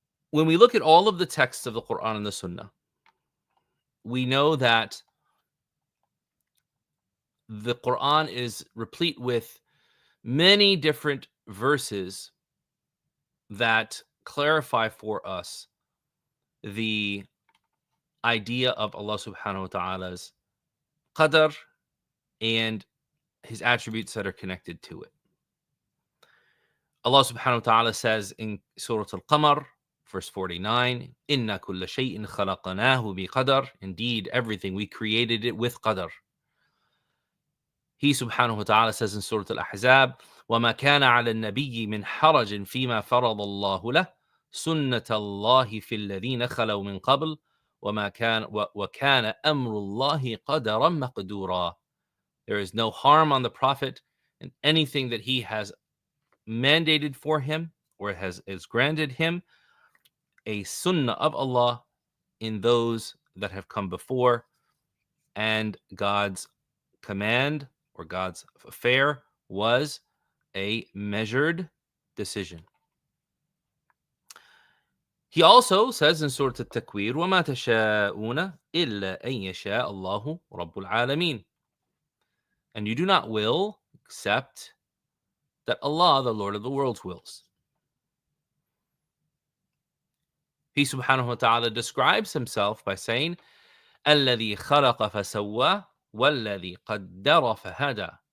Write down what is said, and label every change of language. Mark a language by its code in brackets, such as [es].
[en] When we look at all of the texts of the Quran and the Sunnah, we know that the Quran is replete with many different verses that clarify for us the idea of Allah subhanahu wa ta'ala's Qadr and his attributes that are connected to it. Allah subhanahu wa ta'ala says in Surah Al-Qamar, verse 49, [ar] Inna kulla shay'in khalaqnahu bi qadar. [en] Indeed, everything we created it with Qadr. He subhanahu wa ta'ala says in Surah Al-Ahzab, [ar] وَمَا كَانَ عَلَى النَّبِيِّ مِنْ حَرَجٍ فِيمَا فَرَضَ اللَّهُ لَهُ سُنَّةَ اللَّهِ فِي الَّذِينَ خَلَوْا مِنْ قَبْلُ وَكَانَ أَمْرُ اللَّهِ قَدَرًا مَقْدُورًا. [en] There is no harm on the Prophet in anything that he has mandated for him or is granted him, a sunnah of Allah in those that have come before, and God's command or God's affair was a measured decision. He also says in Surah At-Takwir, [ar] وَمَا تَشَاءُونَ إِلَّا أَن يَشَاءَ اللَّهُ رَبُّ الْعَالَمِينَ. [en] And you do not will except that Allah, the Lord of the worlds, wills. He subhanahu wa ta'ala describes himself by saying, [ar] الَّذِي خَلَقَ فَسَوَّى وَالَّذِي قَدَّرَ فَهَدَى.